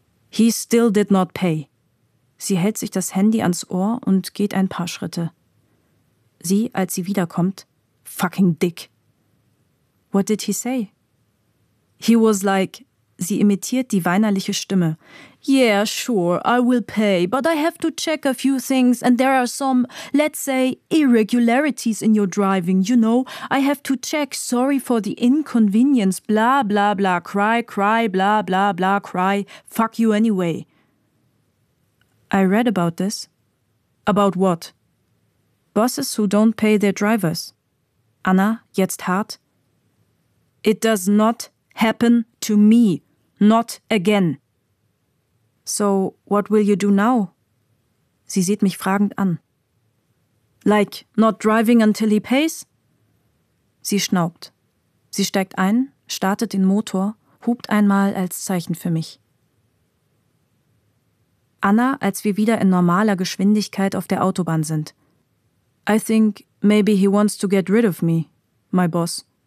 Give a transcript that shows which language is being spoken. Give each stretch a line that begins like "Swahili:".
English: He still did not pay.
German: Sie hält sich das Handy ans Ohr und geht ein paar Schritte. Sie, als sie wiederkommt,
English: fucking dick. What did he say? He was like,
German: sie imitiert die weinerliche Stimme.
English: Yeah, sure, I will pay, but I have to check a few things and there are some, let's say, irregularities in your driving, you know. I have to check, sorry for the inconvenience, bla bla bla, cry, cry, bla bla bla, cry, fuck you anyway. I read about this. About what? Bosses who don't pay their drivers. Anna,
German: jetzt hart.
English: It does not happen to me. Not again. So, what will you do now?
German: Sie sieht mich fragend an.
English: Like, not driving until he pays?
German: Sie schnaubt. Sie steigt ein, startet den Motor, hupt einmal als Zeichen für mich. Anna, als wir wieder in normaler Geschwindigkeit auf der Autobahn sind.
English: I think maybe he wants to get rid of me, my boss.